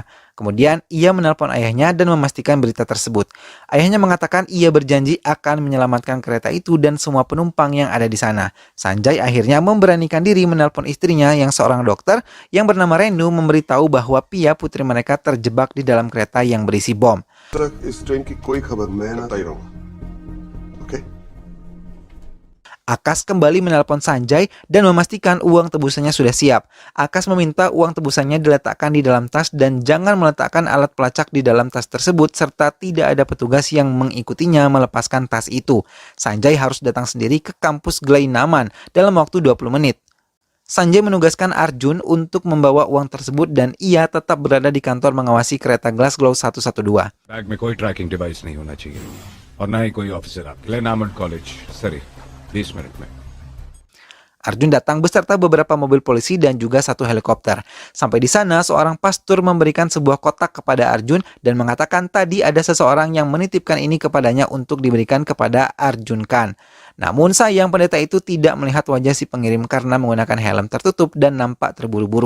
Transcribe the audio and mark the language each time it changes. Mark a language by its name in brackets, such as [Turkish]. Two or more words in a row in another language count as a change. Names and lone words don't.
[Indonesian] Kemudian ia menelpon ayahnya dan memastikan berita tersebut. Ayahnya mengatakan ia berjanji akan menyelamatkan kereta itu dan semua penumpang yang ada di sana. Sanjay akhirnya memberanikan diri menelpon istrinya yang seorang dokter yang bernama Renu memberitahu bahwa Pia, putri mereka, terjebak di dalam kereta yang berisi bom. [Hindi] इस ट्रेन की कोई खबर मैं ना बताई रहूंगा ओके [Indonesian] Akash kembali menelpon Sanjay dan memastikan uang tebusannya sudah siap. Akash meminta uang tebusannya diletakkan di dalam tas dan jangan meletakkan alat pelacak di dalam tas tersebut serta tidak ada petugas yang mengikutinya melepaskan tas itu. Sanjay harus datang sendiri ke kampus Gleinaman dalam waktu 20 menit. Sanjay menugaskan Arjun untuk membawa uang tersebut dan ia tetap berada di kantor mengawasi kereta Glasgow 112. [Hindi] बैग में कोई [English] tracking device [Hindi] नहीं होना चाहिए और ना ही कोई ऑफिसर आप ग्लेनामंड कॉलेज सरी 20 मिनट में [Indonesian] Arjun datang beserta beberapa mobil polisi dan juga 1 helikopter. Sampai di sana, seorang pastor memberikan sebuah kotak kepada Arjun dan mengatakan tadi ada seseorang yang menitipkan ini kepadanya untuk diberikan kepada Arjun Khan. Namun sayang pendeta itu tidak melihat wajah si pengirim karena menggunakan helm tertutup dan nampak terburu-buru.